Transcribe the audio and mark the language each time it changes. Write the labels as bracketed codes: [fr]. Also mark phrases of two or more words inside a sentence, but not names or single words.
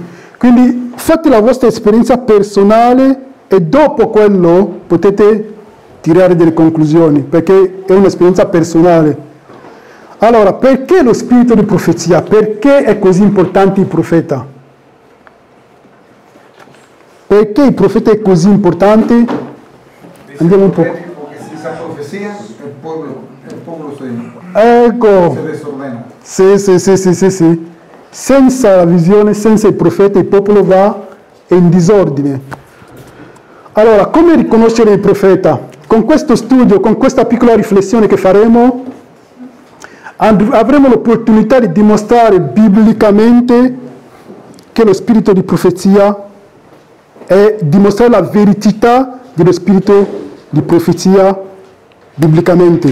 [it] Quindi fate la vostra esperienza personale e dopo quello potete tirare delle conclusioni, perché è un'esperienza personale. Allora, perché lo spirito di profezia? Perché è così importante il profeta? Perché il profeta è così importante? Andiamo un po'. [es] Porque sin esa profecía el pueblo se [it] Ecco. [es] desordena. [it] Sì. Senza la visione, senza il profeta, il popolo va in disordine. Allora, come riconoscere il profeta? Con questo studio, con questa piccola riflessione che faremo, avremo l'opportunità di dimostrare biblicamente che lo spirito di profezia è dimostrare la verità dello spirito di profezia biblicamente.